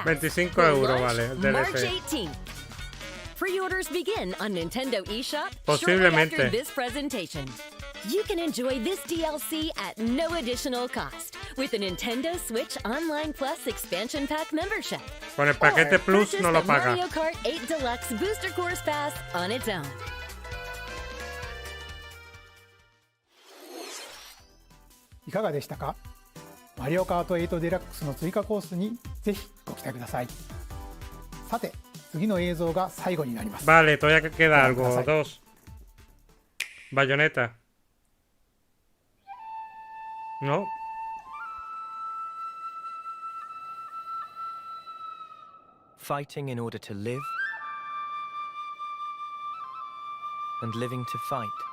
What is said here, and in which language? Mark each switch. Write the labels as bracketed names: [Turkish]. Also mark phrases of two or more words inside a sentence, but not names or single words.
[English] 25 will euros launch [Spanish] vale, [English] March DLC. 18th. Pre-orders begin on Nintendo eShop shortly [Spanish] Posiblemente. [English] after this presentation. You can enjoy this DLC at no additional cost with a Nintendo Switch Online Plus Expansion Pack membership. [Spanish] Con el paquete [English] Or Plus purchase [Spanish] no lo [English] the [Spanish] paga. [English] Mario Kart 8 Deluxe Booster Course Pass on its own. [Japanese] いかがでしたか。マリオカート8デラックスの追加コースにぜひご期待ください。さて、次の映像が最後になります。 [Spanish] Vale, todavía que queda algo. [Japanese] ご覧ください。 [English] 2. Bayonetta. No. Fighting in order to live, and living to fight.